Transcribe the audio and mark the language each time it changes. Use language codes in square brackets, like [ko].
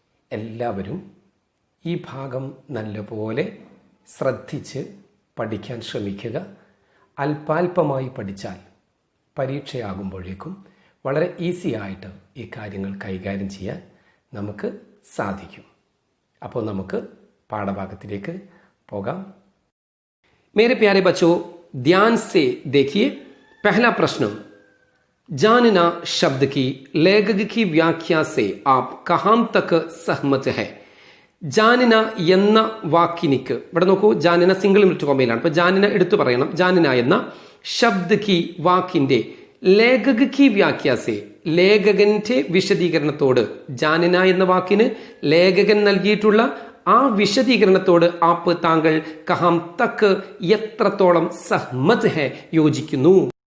[ml] എല്ലാവരും ഈ ഭാഗം നല്ലപോലെ ശ്രദ്ധിച്ച് പഠിക്കാൻ ശ്രമിക്കുക. അല്പാൽപമായി പഠിച്ചാൽ പരീക്ഷയാകുമ്പോഴേക്കും വളരെ ഈസി ആയിട്ട് ഈ കാര്യങ്ങൾ കൈകാര്യം ചെയ്യാൻ നമുക്ക് സാധിക്കും. അപ്പോൾ നമുക്ക് പാഠഭാഗത്തിലേക്ക് പോകാം. [hi] मेरे प्यारे बच्चों, ध्यान से देखिए. पहला प्रश्न, जानना शब्द की लेखक की व्याख्या से आप कहां तक सहमत है? [ml] ജാനിന എന്ന വാക്കിനിക്ക് ഇവിടെ നോക്കൂ, ജാനിന സിംഗിൾ മിനിറ്റ് കോമയിലാണ്. അപ്പൊ ജാനിന എടുത്തു പറയണം. ജാനിന എന്ന [hi] ശബ്ദ കി [ml] വാക്കിന്റെ [hi] ലേഖക കി വ്യാഖ്യാസെ, [ml] ലേഖകന്റെ വിശദീകരണത്തോട്, ജാനിന എന്ന വാക്കിന് ലേഖകൻ നൽകിയിട്ടുള്ള ആ വിശദീകരണത്തോട് ആപ്പ് താങ്കൾ [hi] കഹാം തക്ക് [ml] എത്രത്തോളം [hi] സഹ്മത് ഹെ, [ml] യോജിക്കുന്നു.